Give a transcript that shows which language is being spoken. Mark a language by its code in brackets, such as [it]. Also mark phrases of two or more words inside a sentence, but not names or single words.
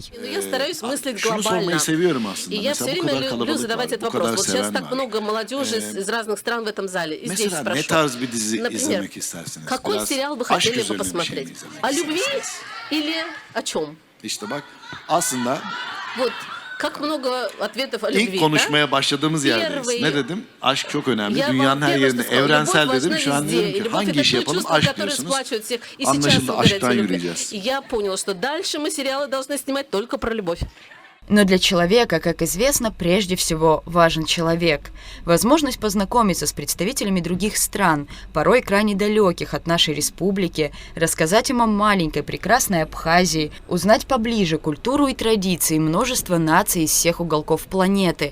[ru] Я стараюсь мыслить глобально. И я все время люблю задавать этот вопрос. Вот сейчас так много молодежи из разных стран в этом зале. И здесь спрошу. Например, какой сериал вы хотели бы посмотреть? О любви или о чем? Вот. Как много ответов о любви, [tr] İlk konuşmaya başladığımız yerdeyiz. Ne dedim? Aşk çok önemli. Dünyanın her yerinde evrensel dedim. Şu an dedim ki hangi işi yapalım? Aşk diyorsunuz. Anlaşıldı, aşktan yürüyeceğiz. [ru] Я понял, что дальше мы сериалы должны снимать только про любовь. Но для человека, как известно, прежде всего важен человек. Возможность познакомиться с представителями других стран, порой крайне далеких от нашей республики, рассказать им о маленькой прекрасной Абхазии, узнать поближе культуру и традиции множества наций из всех уголков планеты.